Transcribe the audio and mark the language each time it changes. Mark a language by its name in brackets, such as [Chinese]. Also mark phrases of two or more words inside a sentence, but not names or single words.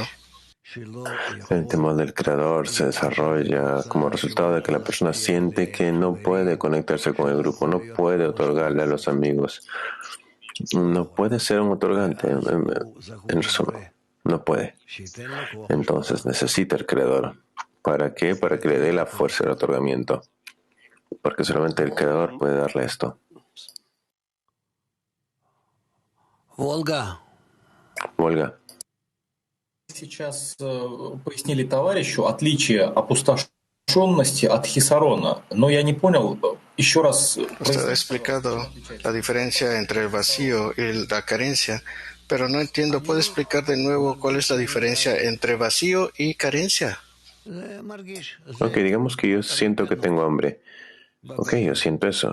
[Spanish] El temor del Creador se desarrolla como resultado de que la persona siente que no puede conectarse con el grupo, no puede otorgarle a los amigos, no puede ser un otorgante, en resumen, no puede. Entonces necesita el Creador. ¿Para qué? Para que le dé la fuerza del otorgamiento, porque solamente el Creador puede darle esto. Volga. [Russian] Сейчас пояснили товарищу отличие опустошенности от хисарона, но я не понял, еще раз... [Spanish] Usted ha explicado la diferencia entre el vacío y la carencia, pero no entiendo. ¿Puede explicar de nuevo cuál es la diferencia entre vacío y carencia? Ok, digamos que yo siento que tengo hambre. Ok, yo siento eso.